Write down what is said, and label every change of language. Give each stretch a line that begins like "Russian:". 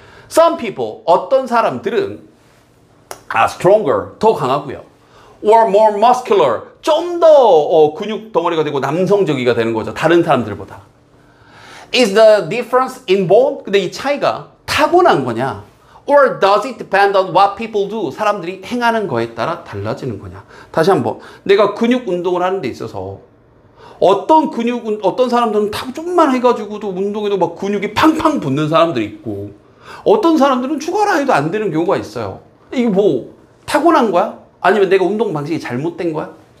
English: Some people,
Korean: 어떤 사람들은 stronger, 더 강하고요.
English: Or more muscular,
Korean: 좀 더 근육 덩어리가 되고 남성적이가 되는 거죠. 다른 사람들보다.
English: Is the difference inborn?
Korean: 근데 이 차이가 타고난 거냐?
English: Or does it depend on what people do?
Korean: 사람들이 행하는 거에 따라 달라지는 거냐? 다시 한번, 내가 근육 운동을 하는 데 있어서 어떤 사람들은 탁 좀만 해가지고도 운동에도 막 근육이 팡팡 붙는 사람들이 있고 어떤 사람들은 죽어라 해도 안 되는 경우가 있어요. 이게 뭐 타고난 거야? 아니면 내가 운동 방식이 잘못된 거야?